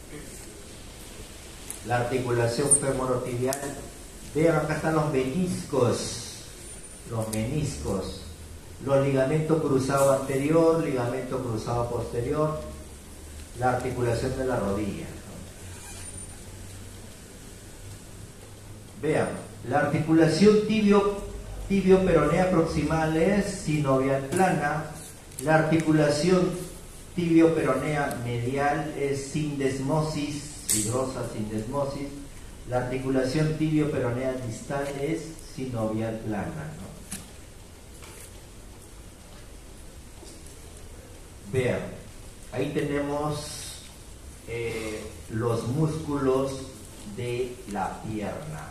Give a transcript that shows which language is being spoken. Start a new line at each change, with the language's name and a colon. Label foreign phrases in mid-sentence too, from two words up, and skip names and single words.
Spanish: La articulación femorotibial Vean, acá están los meniscos, los ligamentos cruzados anterior, ligamento cruzado posterior, la articulación de la rodilla. Vean, la articulación tibio-peronea proximal es sinovial plana, la articulación tibio-peronea medial es sindesmosis, fibrosa sindesmosis, la articulación tibio-peronea distal es sinovial plana, ¿no? Vean, ahí tenemos los músculos de la pierna.